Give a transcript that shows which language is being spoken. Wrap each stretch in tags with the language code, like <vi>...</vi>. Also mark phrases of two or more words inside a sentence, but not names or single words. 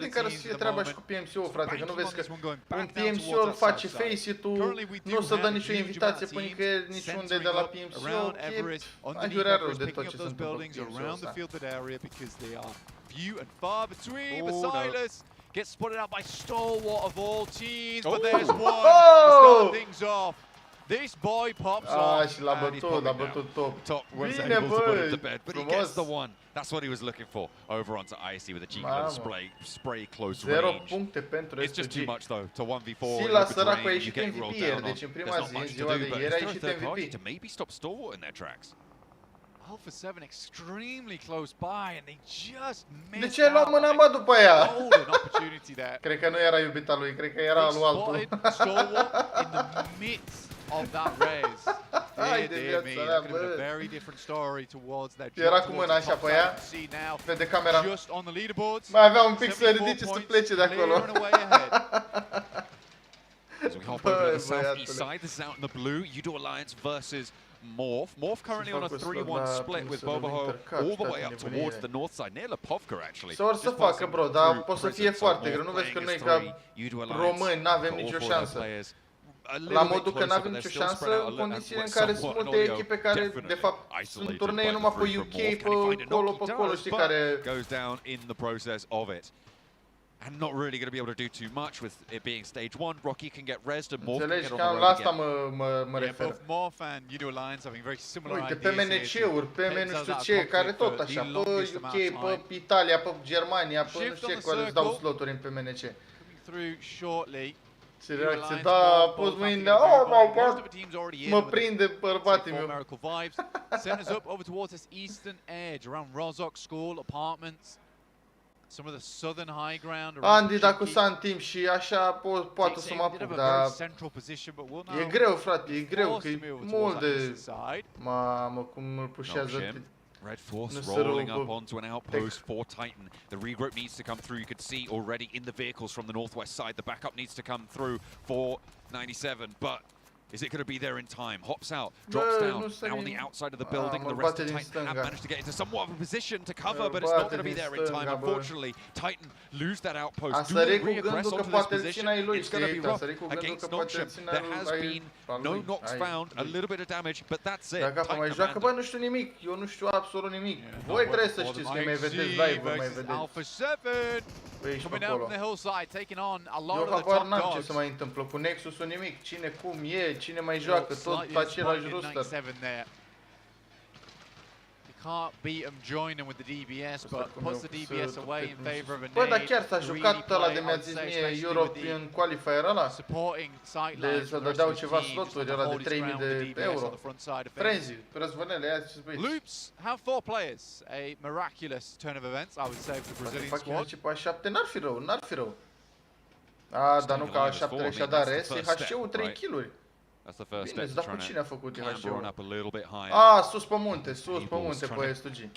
<ro>e treaba și cu PMCO, frate, că nu vezi că un PMCO îl face face-it-ul, nu se dă nicio invitație pe nicăieri, niciunde de la PMCO, aiurea rău de tot ce se întâmplă cu PMCO ăsta.</ro> <en>Few and far between, but Silas gets spotted out by Stalwart of all teams, but there's one to start things off. This boy pops Ah, off.</en> <ro>și l-a bătut top.</ro> <en>Top was</en> <ro>Bine,</ro> <en>able to put him to</en> <ro>băi,</ro> <en>bed, but he</en> <ro>frumos.</ro> <en>gets the one. That's what he was looking for. Over onto Icy with a cheeky little spray close 0 range.</en> <ro>puncte pentru</ro> <en>It's just too SG. much though to 1v4.</en> <ro>Sila săracul a ieșit MVP ieri, deci în prima zi, în ziua de ieri, a ieșit MVP.</ro> <en>To maybe stop Stalwart in their tracks. Alpha 7 extremely close by and they just</en> <ro>De</ro> <en>missed</en> <ro>ce ai luat</ro> <en>out.</en> <ro>mâna, mă, după ea?</ro> <en>Golden opportunity there.</en> <ro>Cred că nu era iubita lui, cred că era lui altul.</ro> <en>Spotted Stalwart in the midst of that race.</en> <ro>Hai de</ro> <en>Dear me,</en> <ro>viața</ro> <en>that</en> <ro>mea,</ro> <en>could have been a</en> <ro>bă.</ro> <en>very different story towards their</en> <ro>Era</ro> <en>jump</en> <ro>cu</ro> <en>towards</en> <ro>mâna</ro> <en>the</en> <ro>așa</ro> <en>top</en> <ro>pe ea.</ro> <en>side. See now,</en> <ro>Vede camera.</ro> <en>just on the leaderboards.</en> <ro>Mai avea un pic să</ro> <en>74</en> <ro>ridice să</ro> <en>points,</en> <ro>plece de acolo.</ro> <en>clear and away ahead. As we hop over to the</en> <ro>Băi,</ro> <en>southeast</en> <ro>băiatule.</ro> <en>side, this is out in the blue. UDO Alliance versus Morph. Morph currently on a 3-1 split with Boboho all the way up towards the north side, near Lepovka actually.</en> <ro>Ce or să facă, bro, dar poate să fie foarte greu. Nu vezi că noi ca români n-avem nicio șansă. La modul că n-avem nicio șansă în condițiile în care sunt multe echipe care, de fapt, sunt turnee numai pe UK, pe acolo, știi, care...</ro> <en>goes down in the process of it. And not really going to be able to do too much with it being stage 1. Rocky can get rezzed and Morph can</en> <ro>Înțelegi,</ro> <en>get on</en> <ro>cam</ro> <en>the</en> <ro>la</ro> <en>road</en> <ro>asta</ro> <en>again.</en> <ro>mă refer.</ro> <en>Both Morph and UDO Alliance having very similar</en> <ro>Uite,</ro> <en>ideas</en> <ro>pe</ro> <en>here</en> <ro>MNC-uri,</ro> <en>to</en> <ro>pe</ro> <en>take</en> <ro>nu știu</ro> <en>that</en> <ro>ce, care</ro> <en>conflict</en> <ro>tot</ro> <en>for</en> <ro>așa,</ro> <en>the</en> <ro>pe</ro> <en>longest amount of</en> <ro>UK,</ro> <en>time.</en> <ro>pe Italia, pe Germania, pe nu</ro> <en>Shift</en> <ro>știu</ro> <en>on</en> <ro>ce,</ro> <en>the</en> <ro>care îți dau</ro> <en>circle.</en> <ro>sloturi în PMNC.</ro> <en>Coming through shortly.</en> <ro>Ce reacție, da, pus mâinile,</ro> <en>oh my god,</en> <ro>mă prinde bărbatul meu.</ro> <en>Miracle vibes. Send us up over towards this eastern edge around Rozok School, apartments. Some of the southern high ground.</en> <ro>Andy, dacă s-a în timp și așa poate să mă apuc, dar e greu, frate, e greu, că e mult de... Mamă, cum îl pușează.</ro> <en>Red Force rolling up onto an outpost for Titan. The regroup needs to come through. You could see already in the vehicles from the northwest side. The backup needs to come through for 97, but is it going to be there in time? Hops out, drops down, now on the outside of the building. The rest of Titan have managed to get into somewhat of a position to cover, but it's not going to be there in time. Unfortunately, Titan lose that outpost. Do they reaggress onto this position? It's going to be rough against Nocsham. There has been no knocks found, a little bit of damage, but that's it.</en> <ro>Dacă mai joacă, bă, nu știu nimic, eu nu știu absolut nimic. Voi trebuie să știți că mai vedeți live, mai vedeți.</ro> <en>Alpha 7 coming out from the hillside, taking on a lot of the top</en> <ro>n-am ce</ro> <en>dogs.</en> <ro>să mai întâmplă cu Nexus-ul, nimic, cine cum e, cine mai joacă, tot același roster.</ro> <en>You can't beat them joining with the DBS, but puts the DBS away in favor of a</en> <ro>Bă, dar</ro> <en>nade.</en> <ro>chiar s-a jucat ăla de mi-a zis mie</ro> <en>European Qualifier</en> <ro>ăla? De să dădeau ceva sloturi ăla de 3000 de euro. Frenzy, răzvănele, ia ce băieți.</ro> <en>Loops have 4 players, a miraculous turn of events, I would say, for the Brazilian squad.</en> <ro>Fac pe A7, n-ar fi rău, n-ar fi rău. A, dar nu ca A7 și-a dat res, HC-ul 3 kill-uri. Bine, dar cu cine a făcut HC-ul? A, sus pe munte, pe STG.</ro>